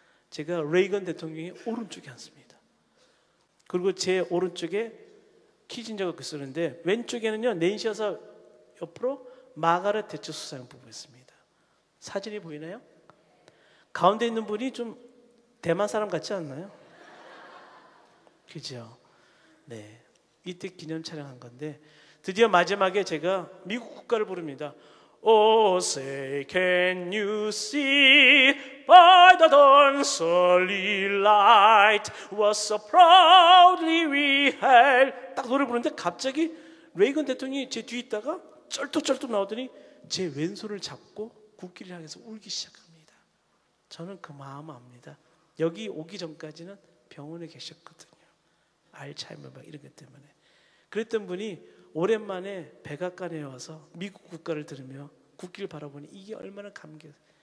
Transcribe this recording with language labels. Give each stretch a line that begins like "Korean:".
Korean: 제가 레이건 대통령의 오른쪽에 앉습니다. 그리고 제 오른쪽에 키진저가 쓰는데 왼쪽에는요 낸시 여사 옆으로 마가렛 대처 수사장 보고 있습니다. 사진이 보이나요? 가운데 있는 분이 좀 대만 사람 같지 않나요? 그죠? 네, 이때 기념 촬영한 건데 드디어 마지막에 제가 미국 국가를 부릅니다.
English: Oh, say, can you see by the dawn's early light was so proudly we hailed.
Korean: 딱 노래 부르는데 갑자기 레이건 대통령이 제 뒤에 있다가 쩔뚝쩔뚝 나오더니 제 왼손을 잡고 국기를 향해서 울기 시작합니다. 저는 그 마음 압니다. 여기 오기 전까지는 병원에 계셨거든요. 알츠하이머 막 이런 것 때문에. 그랬던 분이 오랜만에 백악관에 와서 미국 국가를 들으며 국기를 바라보니 이게 얼마나 감격해요.